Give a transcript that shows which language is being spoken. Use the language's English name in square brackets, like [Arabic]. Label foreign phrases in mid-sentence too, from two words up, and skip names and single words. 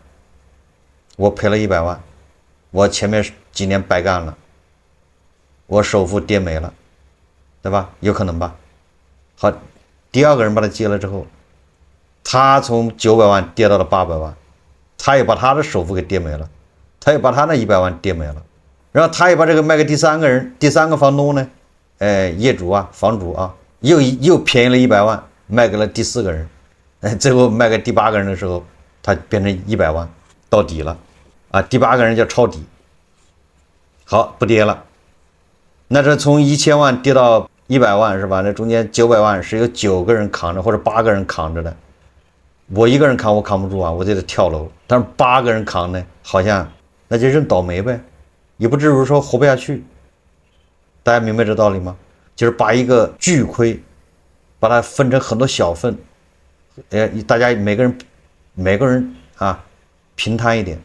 [Chinese] 我賠了100萬，我前面幾年白幹了，我首付跌沒了，對吧？有可能吧？好，第二個人把它接了之後，他從900萬跌到了800萬，他也把他的首付給跌沒了，他也把他那100萬跌沒了，然後他也把這個賣給第三個人，第三個房東呢，業主啊，房主啊，又便宜了100萬，賣給了第4個人，最後賣給第8個人的時候，他變成100萬到底了。啊，第8個人叫抄底，好，不跌了。那這從1000萬跌到100 萬是吧？那中間900萬是有9個人扛着或者8個人扛着的，我一個人扛我扛不住啊，我就得跳樓。但是8個人扛呢，好像那就認倒霉唄，也不至於說活不下去。大家明白這道理嗎？就是把一個巨虧，把它分成很多小份，大家每個人啊平攤一點。